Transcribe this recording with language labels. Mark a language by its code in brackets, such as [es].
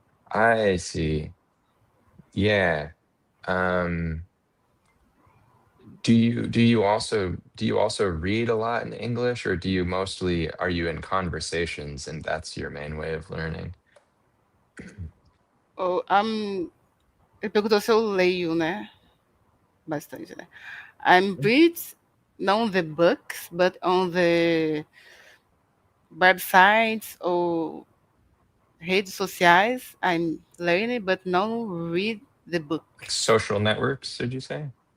[en] I see. Yeah. Um, do you also read a lot in English, or do you mostly are you in conversations and that's your main way of learning? [pt] Ou ele perguntou se eu leio, né? Bastante, né? [en] I'm read not the books, but on the websites or [pt] redes sociais. [en] I'm learning, but not read the book. Like social networks, did you say?